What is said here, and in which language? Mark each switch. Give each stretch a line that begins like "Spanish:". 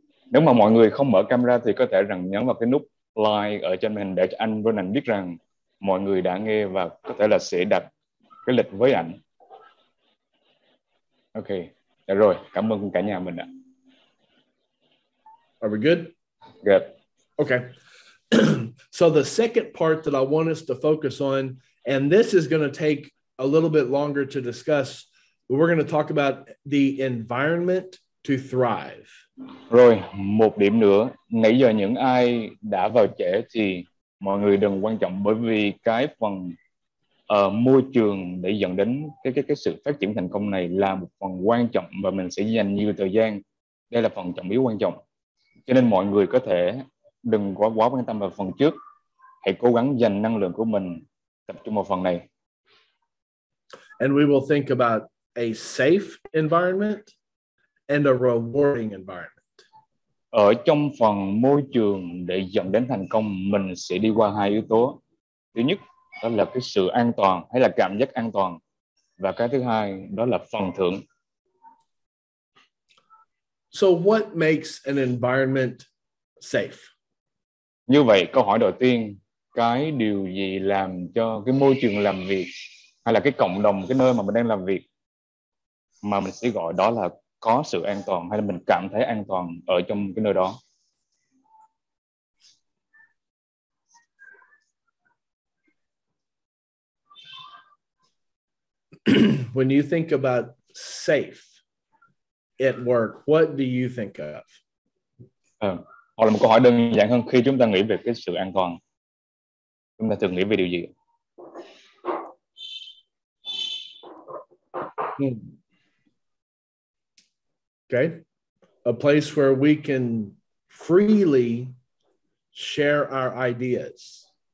Vietnamese: Nếu mà mọi người không mở camera thì có thể nhấn vào cái nút like ở trên màn hình để cho anh Brennan biết rằng mọi người đã nghe và có thể là sẽ đặt cái lịch với ảnh. Ok, được rồi, cảm ơn cả nhà mình ạ.
English: Are we good? Good. Okay. So the second part that I want us to focus on, and this is going to take a little bit longer to discuss, but we're going to talk about the environment to thrive.
Vietnamese: Rồi, một điểm nữa, nãy giờ những ai đã vào trễ thì mọi người đừng quan trọng, bởi vì cái phần môi trường để dẫn đến cái sự phát triển thành công này là một phần quan trọng và mình sẽ dành nhiều thời gian. Đây là phần trọng yếu quan trọng. Cho nên mọi người có thể đừng quá quan tâm vào phần trước. Hãy cố gắng dành năng lượng của mình tập trung vào phần này.
English: And we will think about a safe environment and a rewarding environment.
Vietnamese: Ở trong phần môi trường để dẫn đến thành công, mình sẽ đi qua hai yếu tố. Thứ nhất, đó là cái sự an toàn hay là cảm giác an toàn. Và cái thứ hai, đó là phần thưởng.
English: So what makes an environment safe?
Vietnamese: Như vậy, câu hỏi đầu tiên, cái điều gì làm cho cái môi trường làm việc hay là cái cộng đồng, cái nơi mà mình đang làm việc mà mình sẽ gọi đó là có sự an toàn, hay là mình cảm thấy an toàn ở trong cái nơi đó?
English: When you think about safe at work, what do you think of?
Vietnamese: Hoặc là một câu hỏi đơn giản hơn, khi chúng ta nghĩ về cái sự an toàn, chúng ta thường nghĩ về điều gì?
English: Okay. A place where we can freely share our ideas.